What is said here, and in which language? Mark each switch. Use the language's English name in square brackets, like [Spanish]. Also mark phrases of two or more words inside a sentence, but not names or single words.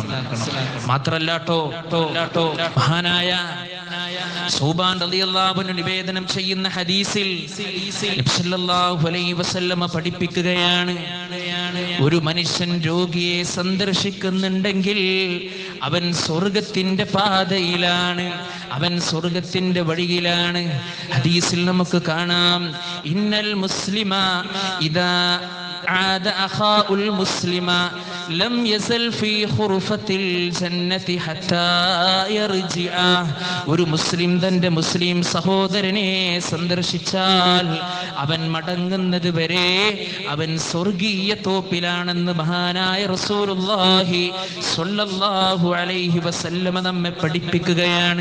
[Malayalam] മാത്രല്ല മഹാനായ സൗബാൻ [Arabic] رضي الله عنه [Malayalam] നിവേദനം ചെയ്യുന്ന ഹദീസിൽ നബി [Arabic] صلى الله عليه وسلم [Malayalam] പഠിപ്പിക്കുകയാണ്, ഒരു മനുഷ്യൻ രോഗിയെ സന്ദർശിക്കുന്നുണ്ടെങ്കിൽ അവൻ സ്വർഗത്തിന്റെ പാതയിലാണ്, അവൻ സ്വർഗത്തിന്റെ വഴിയിലാണ്. ഹദീസിൽ നമുക്ക് കാണാം, [Arabic] إن المسلم إذا عاد أخاء المسلم لم يزل في خرفة الجنة حتى يرجع. [Malayalam] ഒരു മുസ്ലിം തന്റെ മുസ്ലിം സഹോദരനെ സന്ദർശിച്ചാൽ അവൻ മടങ്ങുന്നത് വരെ അവൻ സ്വർഗീയ തോപ്പിലാണെന്ന് മഹാനായ റസൂലുള്ളാഹി [Arabic] صلى الله عليه وسلم [Malayalam] നമ്മെ പഠിപ്പിക്കുകയാണ്.